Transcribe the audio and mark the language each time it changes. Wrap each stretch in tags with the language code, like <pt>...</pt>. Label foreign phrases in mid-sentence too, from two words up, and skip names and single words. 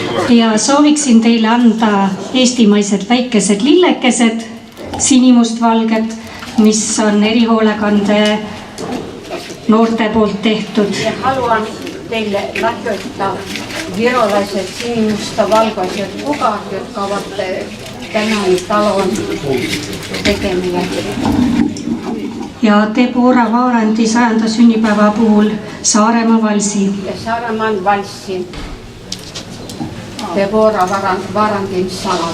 <et>ja sooviksin teile anda eestimaised väikesed lillekesed, sinimustvalged, mis on erihoolekande noorte poolt tehtud.</et> <fi>Ja haluan teille lahjoittaa virolaiset sinimustavalkoiset kukat, jotka ovat tämän talon tekemiä.</fi> <et>Ja Deborah Vaarandi 100. sünnipäeva puhul Saaremaa valsi.</et> <fi>Ja Saaremaan valssi Deborah Vaarandin salat.</fi>